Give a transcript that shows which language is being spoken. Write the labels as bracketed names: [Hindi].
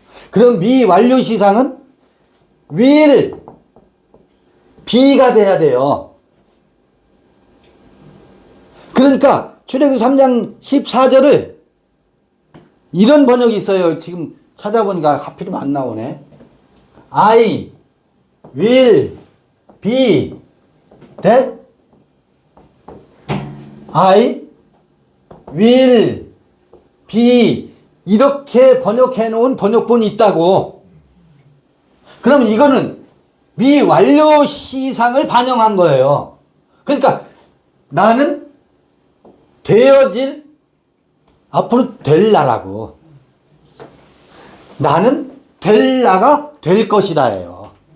[Korean] 그럼 미완료시상은 will be가 돼야 돼요. 그러니까 출애굽기 3장 14절을 이런 번역이 있어요. 지금 찾아보니까 하필이면 안 나오네. [English] I will be that I will be [Korean] 이렇게 번역해 놓은 번역본이 있다고. 그러면 이거는 미완료 시상을 반영한 거예요. 그러니까 나는 되어질 앞으로 될 나라고. 나는 될 나가 될 것이다예요.